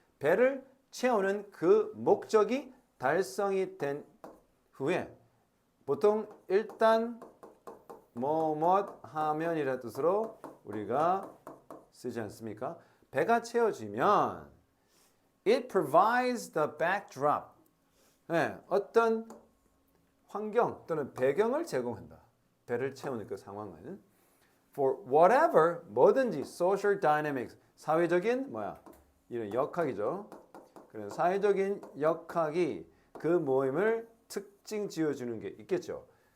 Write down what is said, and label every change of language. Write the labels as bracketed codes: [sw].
[ko] 배를 채우는 그 목적이 달성이 된 후에 보통 일단 뭐뭐 하면이라는 뜻으로 우리가 쓰지 않습니까? 배가 채워지면 [en] it provides the backdrop. [ko] 네, 어떤 환경 또는 배경을 제공한다. 배를 채우는 그 상황은 [en] for whatever [ko] 뭐든지 [en] social dynamics [ko] 사회적인 뭐야 이런 역학이죠. 그래서 사회적인 역학이 그 모임을 특징 지어주는 게 있겠죠.